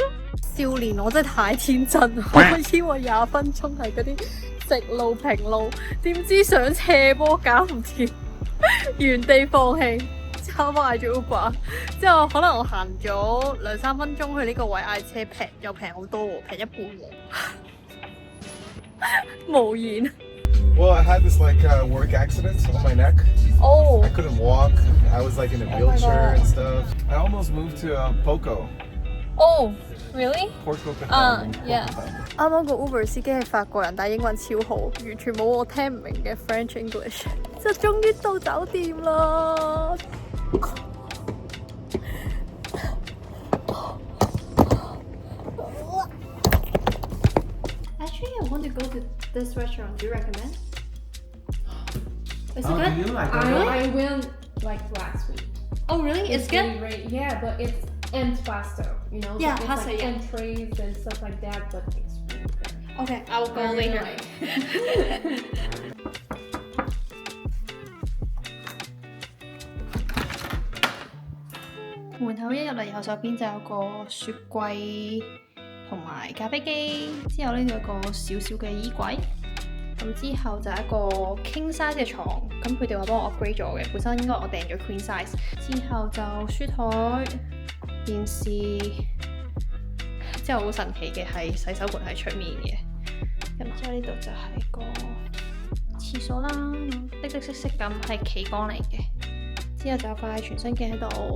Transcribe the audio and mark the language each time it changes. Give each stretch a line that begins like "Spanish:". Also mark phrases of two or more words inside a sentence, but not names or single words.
Cantonese: 少年我真係太天真，我以為20分鐘係嗰啲直路平路，點知上斜坡搞唔掂。原地放棄，之後我嗌咗 Uber， 之後可能我行咗2-3分鐘去呢個位嗌車平，又平好多喎，平1半喎，無言。
English: Well, I had this work accident on my neck. Oh. I couldn't walk. I was in a my wheelchair God. and stuff. I almost moved to Poco. Oh, really? Port Coquitlam. Yeah.
Cantonese: 啱啱個 Uber 司機係法國人，但係英文超好，完全冇我聽唔明嘅
English: French English。
Cantonese: 就終於到酒店啦！
English: Actually, I want to go to this restaurant. Do you recommend? Is it Oh, good? do you like I went like last week. Oh, really? It's good? really great. Yeah, but it's and pasta, you know. Yeah, so it's pasta, like yeah. entrees and stuff like that, but it's really good. Okay, I will go I really later. like.
Cantonese: 門口一入嚟右手邊就有個雪櫃同埋咖啡機，之後呢度有個小小嘅衣櫃，咁之後就係一個
English: king size
Cantonese: 嘅床，咁佢哋話幫我 upgrade 咗嘅，本身應該我訂咗
English: queen size，
Cantonese: 之後就書台、電視，之後好神奇嘅係洗手盆喺出面嘅，咁之後呢度就係個廁所啦，滴滴色色咁係企缸嚟嘅，之後就有塊全身鏡喺度。